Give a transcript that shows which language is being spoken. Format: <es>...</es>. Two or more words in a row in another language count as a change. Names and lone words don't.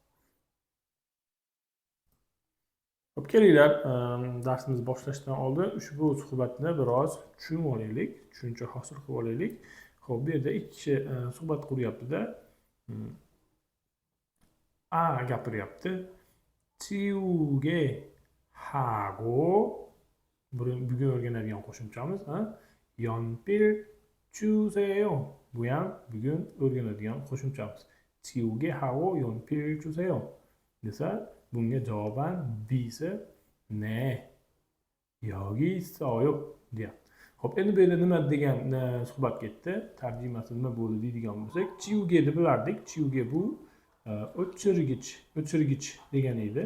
<uz>Xo'p, kelinglar, darsimiz boshlashdan oldin ushbu suhbatni biroz tushunib olaylik, tushuncha hosil qilib olaylik. Xo'p, bu yerda ikki kishi suhbat quryapti-da. A gapiryapti.</uz> <ko>지우개 하고,</ko> <uz>bugun o'rganadigan qo'shimchamiz,</uz> <ko>연필 주세요.</ko> <uz>Bu ham bugun o'rganadigan qo'shimchamiz.</uz> <ko>지우개 하고 연필 주세요</ko> <uz>desa, bunga javoban desa</uz> <ko>네 여기 있어요</ko> <uz>deyapti. Xo'p, endi bu yerda nima degan suhbat ketdi? Tarjimasi nima bo'ldi deydigan bo'lsak, chiuge deb bilardik. Chiuge bu o'chirgich degani edi.</uz>